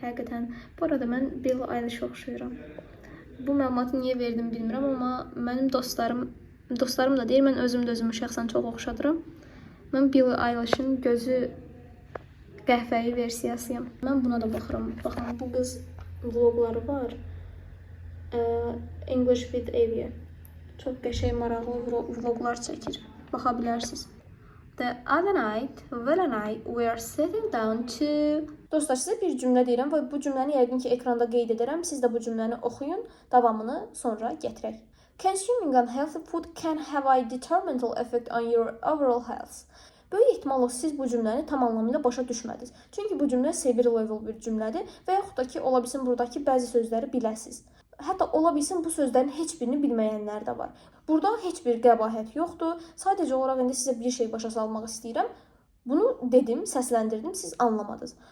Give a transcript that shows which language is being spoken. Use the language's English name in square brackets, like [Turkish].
[Azerbaijani] Həqiqətən, bu arada mən Billie Eilish'ə oxşuyuram. Bu məlumatı niyə verdim bilmirəm, amma mənim dostlarım da deyir, mən özüm də özümü şəxsən çox oxşadıram. Mən Billie Eilish'in gözü qəhvəyi versiyasıyam. Mən buna da baxıram. Baxın, bu qız vlogları var. English with Evie. Çox qəşəng, maraqlı vloglar çəkir. Baxa bilərsiniz. [English] The other night, we are sitting down to... [Azerbaijani] Dostlar, sizə bir cümlə deyirəm və bu cümləni yəqin ki ekranda qeyd edərəm. Siz də bu cümləni oxuyun, davamını sonra gətirək. [English] Consuming unhealthy food can have a detrimental effect on your overall health. [Azerbaijani] Böyük ehtimalla siz bu cümləni tam anlamıyla başa düşmədiniz. Çünki bu cümlə seviyyə level bir cümlədir və yaxud da ki, ola bilsin buradakı bəzi sözləri biləsiniz. Hətta ola bilsin bu sözlərin heç birini bilməyənlər də var. Burada heç bir qəbahət yoxdur. Sadəcə olaraq indi sizə bir şey başa salmaq istəyirəm. Bunu dedim, səsləndirdim, siz anlamadınız.